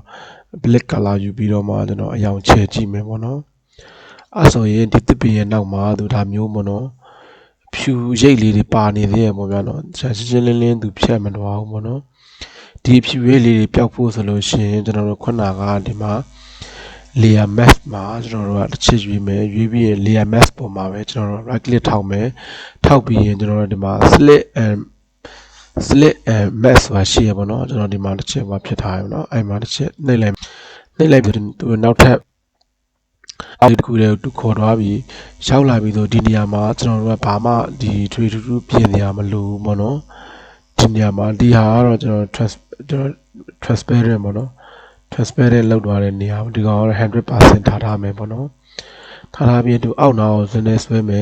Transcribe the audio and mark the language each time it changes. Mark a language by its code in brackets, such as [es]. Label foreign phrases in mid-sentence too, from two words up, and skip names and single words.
[en] black color [my] ယူပြီးတော့မှကျွန်တော်အရောင်ချဲကြည့်မယ်ပေါ့နော်အဲဆိုရင်ဒီတစ်ပင်ရဲ့နောက်မှာသူဒါမျိုးပေါ့နော်ဖြူရိပ်လေးတွေပါနေသေးရပေါ့ဗျာနော်ရှင်းရှင်းလင်းလင်းသူဖြတ်မသွားဘူးပေါ့နော်ဒီဖြူရိပ်လေးတွေပျောက်ဖို့ဆိုလို့ရှိရင်ကျွန်တော်တို့ခုနကဒီမှာ [en] layer mask [my] မှာကျွန်တော်တို့ကတစ်ချက်ရွေးမယ်ရွေးပြီးရင် [en] layer mask [my] ပေါ်မှာပဲကျွန်တော်တို့ [en] right click [my] ထောက်မယ်ထောက်ပြီးရင်ကျွန်တော်တို့ဒီမှာ select [en] and mask [my] ဆိုတာရှိရပါတော့ကျွန်တော်ဒီမှာတစ်ချက်ပါဖြစ်ထားရပါတော့အဲ့မှာတစ်ချက်နှိပ်လိုက်ပြီးသူနောက်ထပ်အောက်တစ်ခုတည်းသူခေါ်သွားပြီးရောက်လာပြီးဆိုဒီနေရာမှာကျွန်တော်တို့ကဘာမှဒီထွေထူးထူးပြင်စ ရာမလိုဘူးပေါ့နော်ဒီနေရာမှာဒီဟာကတော့ကျွန်တော် transparent ပေါ့နော် transparent လောက်သွားတဲ့နေရာဒီကောင်ကတော့ 100% ထားမယ်ပေါ့နော်ထားပြီးသူအောက်နာကိုစနေဆွဲမယ်